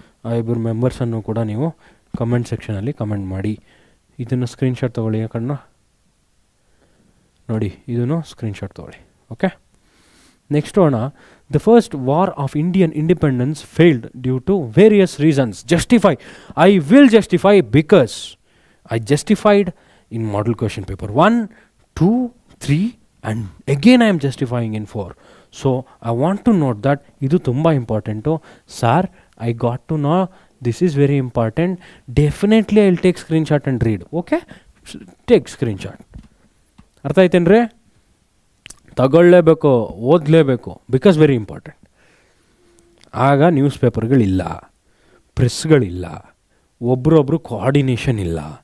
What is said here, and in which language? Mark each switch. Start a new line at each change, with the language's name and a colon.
Kannada: ಆ ಇಬ್ಬರು ಮೆಂಬರ್ಸನ್ನು ಕೂಡ ನೀವು ಕಮೆಂಟ್ ಸೆಕ್ಷನಲ್ಲಿ ಕಮೆಂಟ್ ಮಾಡಿ. ಇದನ್ನು ಸ್ಕ್ರೀನ್ಶಾಟ್ ತೊಗೊಳ್ಳಿ, ಯಾಕಂದ್ರೆ ನೋಡಿ ಇದನ್ನು ಸ್ಕ್ರೀನ್ಶಾಟ್ ತೊಗೊಳ್ಳಿ. ಓಕೆ, ನೆಕ್ಸ್ಟ್ ಹೋಗೋಣ.
English: The first war of Indian independence failed due to various reasons. Justify. I will justify because I justified in model question paper 1, 2, 3 and again I am justifying in 4. So I want to note that
Kannada: idu tumba
English: important. Sir, I got to know this is very important. Definitely I will take screenshot and read. Okay? Take screenshot.
Kannada: ಅರ್ಥ ಆಯ್ತೇನ್ರಿ? ತಗೊಳ್ಳೇಬೇಕು, ಓದಲೇಬೇಕು,
English: Because very important.
Kannada: ಆಗ news ಪೇಪರ್ಗಳಿಲ್ಲ, ಪ್ರೆಸ್ಗಳಿಲ್ಲ, ಒಬ್ರೊಬ್ರು coordination ಇಲ್ಲ.